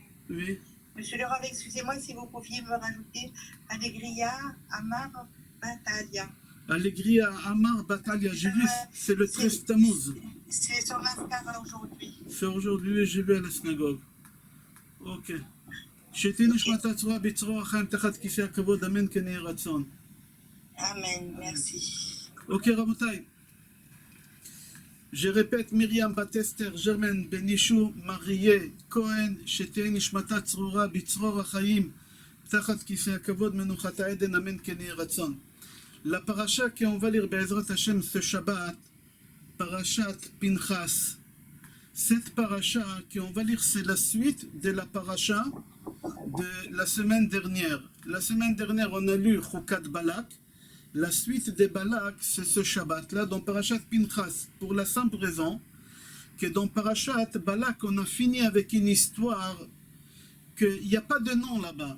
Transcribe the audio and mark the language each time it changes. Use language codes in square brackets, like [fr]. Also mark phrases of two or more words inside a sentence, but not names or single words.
[fr] Oui. Monsieur le Rav, excusez-moi si vous pouviez me rajouter Allegria, Amar, Batalia. Allegria, Amar, Batalia, j'ai vu, c'est le 13 Tammuz. C'est son mascara aujourd'hui. C'est aujourd'hui, j'ai vu à la synagogue. Ok. [he] שתהי נשמת הצורה בצרור החיים תחת כיסא הכבוד, אמן כן יהי רצון. [fr] Amen, merci. Ok, רבותיי. Je répète, Myriam Batester, Germaine Benichou, Marie Cohen, [he] שתהי נשמתה צרורה בצרור החיים תחת כיסא הכבוד, מנוחת העדן, אמן כן יהי רצון. [fr] La paracha qu'on va lire [he] בעזרת השם [fr] ce Shabbat, Parashat Pinchas. Cette paracha qu'on va lire, c'est la suite de la paracha de la semaine dernière. La semaine dernière, on a lu Chukat Balak. La suite de Balak, c'est ce Shabbat-là, dans Parashat Pinchas, pour la simple raison que dans Parashat Balak, on a fini avec une histoire qu'il n'y a pas de nom là-bas.